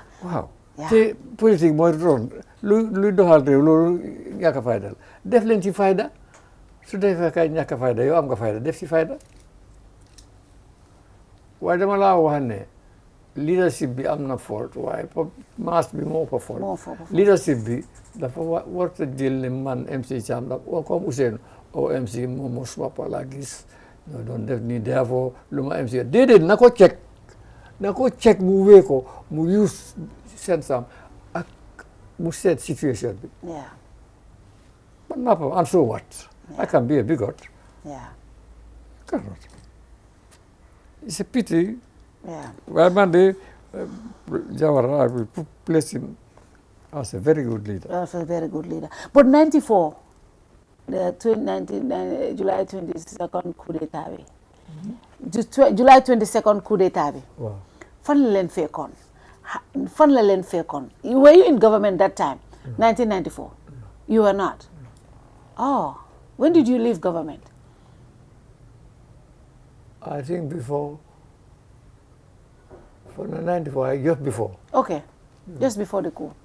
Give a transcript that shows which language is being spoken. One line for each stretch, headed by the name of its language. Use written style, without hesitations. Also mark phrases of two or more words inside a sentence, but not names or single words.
Wolof: waaw te politique mooy doon luy doxal réew loolu ñàkk fayda la def leen ci fayda su defee kay ñàkk fayda yow am nga fayda def ci fayda waaye dama laa wax ne leadership bi am na fault waaye mass bi moo ko fault. moo fa ko leadership bi dafa warta jël ne man MC Cham la comme Ousseynou MC moom moo suma pala gis ñoo doon def nii therefore lu ma MC déedéet na ko check mu wee ko mu
English: use sense
Wolof: am ak mu seet situation bi.
English: yeah. But now, and so what? Yeah. I can be a bigot. yeah. Cannot. It's a pity. yeah. Well, Monday, Jawara, I will place him as a very good leader. Also a very good leader. But 94, the July 22nd coup d'etat bi. July 22nd coup d'etat bi. Wow.
Wolof: Fan la leen fekkoon.
English: Were you in government that time? 1994. You were not. Oh, when did you leave government? I think before, for the 94, just before. Okay, just before the coup.